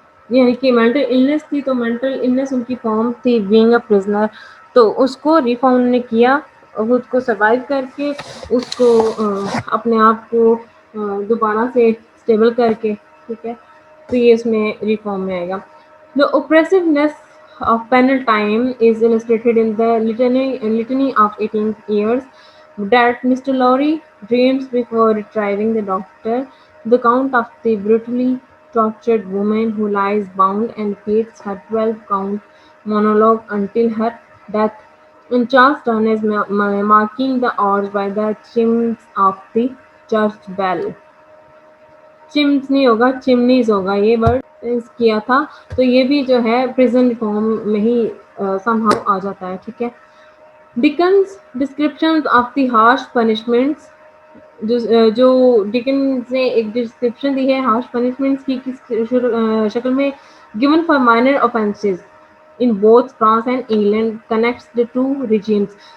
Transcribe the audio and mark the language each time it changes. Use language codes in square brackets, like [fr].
[ur] یعنی کہ mental illness تھی تو مینٹل النس ان کی فارم تھی [en] being a prisoner, [ur] تو اس کو ریفارم نے کیا خود کو سروائیو کر کے اس کو اپنے آپ کو دوبارہ سے اسٹیبل کر کے، ٹھیک ہے، تو یہ اس میں ریفارم میں آئے گا. [en] The oppressiveness of penal time is illustrated in the litany of 18 years that Mr. Lowry dreams before retrieving the doctor, the count of the brutally tortured woman who lies bound and repeats her 12-count monologue until her death, in Charleston is marking the hours by the chimes of the church bell. [ur] Chums نہیں ہوگا، چمنیز ہوگا، یہ word کیا تھا، تو یہ بھی جو ہے پریزن فارم میں ہی سم ہاؤ آ جاتا ہے، ٹھیک ہے. [en] Dickens descriptions of the harsh punishments, [ur] جو ڈکنز نے ایک ڈسکرپشن دی ہے ہارش پنشمنٹس کی کس شکل میں، [en] given for minor offenses in both France and England connects the two regimes.